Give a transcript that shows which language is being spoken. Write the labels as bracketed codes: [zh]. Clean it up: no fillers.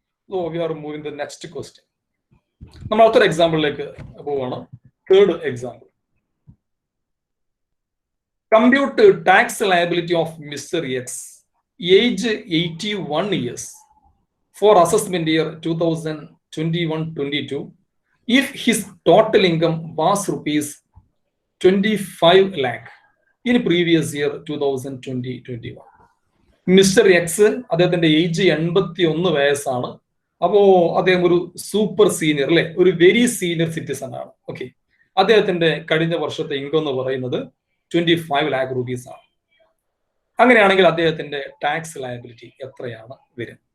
[en] So we are moving the next question. [ml] നമ്മൾ അടുത്തൊരു എക്സാമ്പിളിലേക്ക് പോവാണ്. [en] Third example. Compute tax liability of mister X, age 81 years for assessment year 2021-22 if his total income was rupees 25 lakh in previous year 2020-21. [ml] Mister X, അദ്ദേഹത്തിന്റെ age 81 വയസ്സാണ്. അപ്പോ അദ്ദേഹം ഒരു super senior അല്ലെ, ഒരു വെരി സീനിയർ സിറ്റിസൺ ആണ്. Okay, അദ്ദേഹത്തിന്റെ കഴിഞ്ഞ വർഷത്തെ ഇൻകം എന്ന് പറയുന്നത് 25 lakh rupees ആണ്. അങ്ങനെയാണെങ്കിൽ അദ്ദേഹത്തിന്റെ ടാക്സ് ലയബിലിറ്റി എത്രയാണ് വരും?